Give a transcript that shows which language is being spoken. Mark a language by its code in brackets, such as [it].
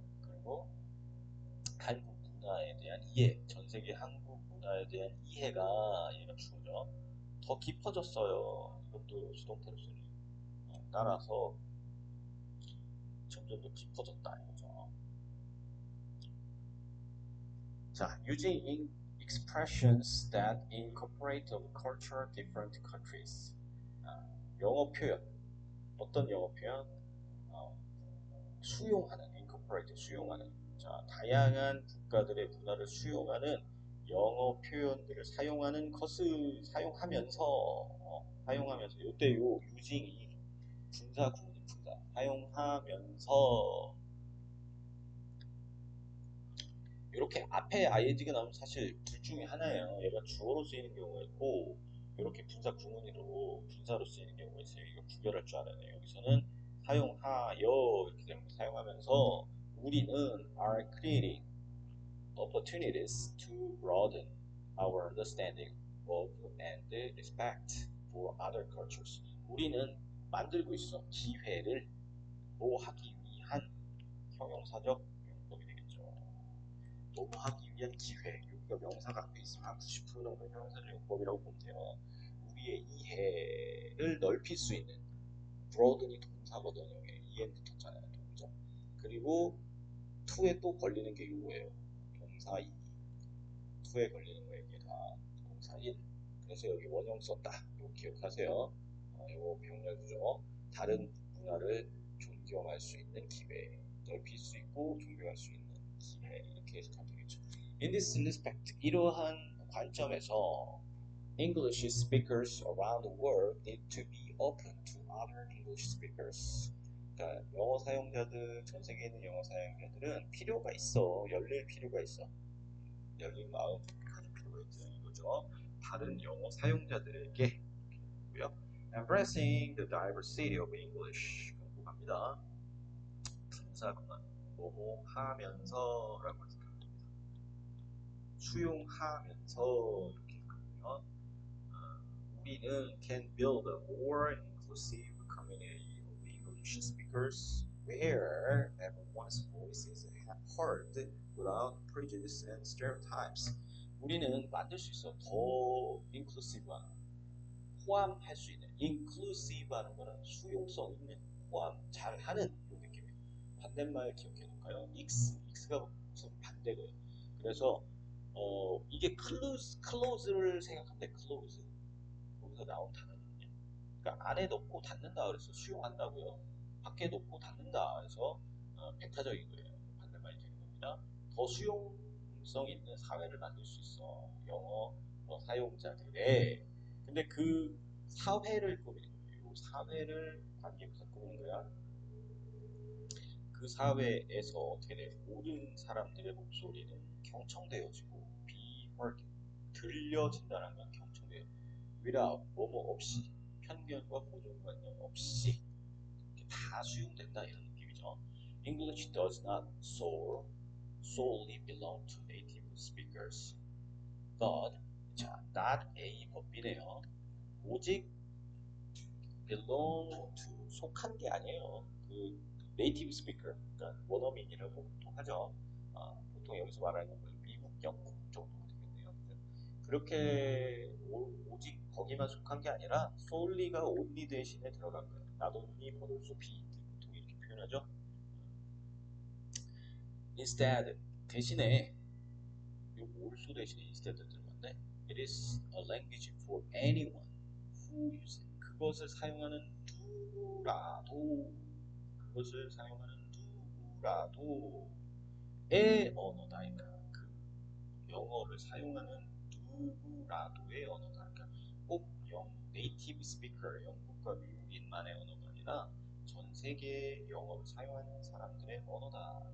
[ko] 그리고 한국 문화에 대한 이해, 전 세계 한국 문화에 대한 이해가 얘가 주어져 더 깊어졌어요. 이것도 수동태로 쓰니 따라서 점점 더 깊어졌다 이거죠. [en] 자, using expressions that incorporate the culture of different countries. [ko] 영어 표현, 어떤 영어 표현? 수용하는, incorporate, 수용하는. 자, 다양한 국가들의 문화를 수용하는 영어 표현들을 사용하는 것을 사용하면서 이때 요 using이 분사 구문이 분사 사용하면서 이렇게 앞에 ing가 나오면 사실 둘 중에 하나예요. 얘가 주어로 쓰이는 경우가 있고 이렇게 분사 구문으로 분사로 쓰이는 경우가 있어요. 이거 구별할 줄 알아야 돼요. 여기서는 사용하여 이렇게 되는 거 사용하면서 우리는 [en] are creating opportunities to broaden our understanding of and respect for other cultures. [ko] 우리는 만들고 있어 기회를 뭐 하기 위한 형용사적 용법이 되겠죠. 뭐 하기 위한 기회. 여기가 명사가 앞에 있으면 한 90% 정도 형용사적 용법이라고 보면 돼요. 우리의 이해를 넓힐 수 있는 broaden이 동사거든요. en 붙었잖아요. 동사. 그리고 to에 또 걸리는 게 이거예요. 동사 2. to에 걸리는 거예요. 얘가 동사 1. 그래서 여기 원형 썼다. 이거 기억하세요. 이거 병렬구조. 다른 문화를 존경할 수 있는 기회, 넓힐 수 있고 존경할 수 있는 기회 이렇게 해석하면 되겠죠. [en] In this respect, [ko] 이러한 관점에서 [en] English speakers around the world need to be open to other English speakers. [ko] 그러니까 영어 사용자들, 전 세계에 있는 영어 사용자들은 필요가 있어. 열릴 필요가 있어. 열린 마음 가질 필요가 있는 이거죠. 다른 영어 사용자들에게 고요. [en] Embracing the diversity of English. [ko] 공부합니다. 분사구문 뭐뭐 하면서라고 해석합니다. 수용하면서 이렇게 해석하면 우리는 [en] can build a more inclusive community of English speakers where everyone's voice is heard without prejudice and stereotypes. [ko] 우리는 만들 수 있어. 더 inclusive한, 포함할 수 있는, inclusive하는 거는 수용성 있는, 포함 잘하는 이런 느낌이에요. 반대말 기억해 놓을까요? x가 무슨 반대고요. 그래서 이게 close를 생각하면 close. 여기서 나온 단어는요. 그러니까 안에 넣고 닫는다 그래서 수용한다고요. 밖에 넣고 닫는다 그래서 배타적인 거예요. 반대말이 되는 겁니다. 더 수용성 있는 사회를 만들 수 있어. 영어 사용자들의. 근데 그 사회를 꾸미는 거예요. 사회를 관계부터 꾸미는 거야. 그 사회에서 어떻게 돼? 모든 사람들의 목소리는 경청되어지고 [en] be heard, [ko] 들려진다는 건 경청돼요. without, 뭐뭐 없이, 편견과 고정관념 없이 이렇게 다 수용된다 이런 느낌이죠. [en] English does not solely belong to native speakers, but 자, not a [ko] 법이네요. 오직 belong to, 속한 게 아니에요. 그 네이티브 스피커, 그러니까 원어민이라고 보통 하죠. 보통 여기서 말하는 건 미국, 영국 정도가 되겠네요. 그렇게 오직 거기만 속한 게 아니라 solely가 only 대신에 들어간 거예요. [en] not only but also be, [ko] 보통 이렇게 표현하죠. instead 대신에 요 also 대신에 instead 들어갔네. [en] It is a language for anyone who uses it. [ko] 그것을 사용하는 누구라도 그것을 사용하는 누구라도의 언어다. 그러니까 그 영어를 사용하는 누구라도의 언어다. 그러니까 꼭 네이티브 스피커, 영국과 미국인만의 언어가 아니라 전 세계의 영어를 사용하는 사람들의 언어다.